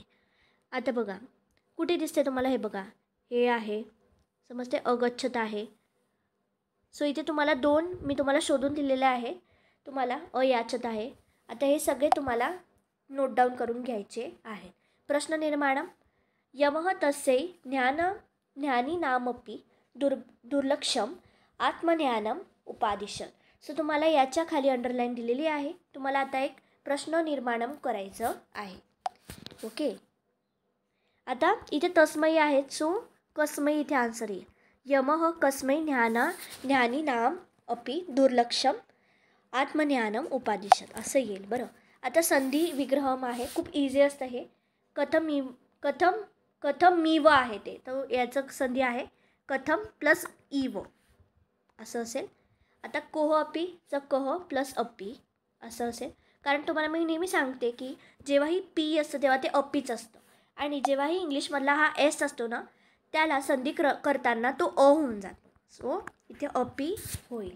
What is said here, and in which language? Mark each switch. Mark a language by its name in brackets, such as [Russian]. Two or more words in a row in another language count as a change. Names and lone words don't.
[Marathi] आता बघा कुठे दिसते तुम्हाला, हे बघा हे आहे, समजते, अगच्छत आहे. सो इथे तुम्हाला दोन मी तुम्हाला शोधून दिलेले आहे, तुम्हाला अयाचत आहे. आता हे सगळे तुम्हाला नोट डाऊन करून घ्यायचे आहे. [Sanskrit] प्रश्न निर्माणम यमः तस्यै ज्ञानी नामपि दुर्लक्षम आत्मज्ञानम उपादिशत. [Marathi] सो तुम्हाला याच्या खाली अंडरलाईन दिलेली आहे. तुम्हाला आता एक प्रश्न निर्माणम करायचं आहे. ओके, आता इथे तस्मै आहे, सो कस्मै इथे आन्सर येईल. [Sanskrit] यमः कस्मै ज्ञानी नाम अपि दुर्लक्षम आत्मज्ञानम उपादिशत असं येईल. [Marathi] बरं, आता संधी विग्रहम आहे, खूप इझी असतं हे. कथम मीव आहे ते, तर याचं संधी आहे कथम प्लस इव असं असेल. आता कोह अपीचं कह प्लस अपी असं असेल, कारण तुम्हाला मी नेहमी सांगते की जेव्हाही पी असतं तेव्हा ते अपीच असतं, आणि जेव्हाही इंग्लिशमधला हा एस असतो ना, त्याला संधी करताना तो अ होऊन जातो. सो इथे अपी होईल.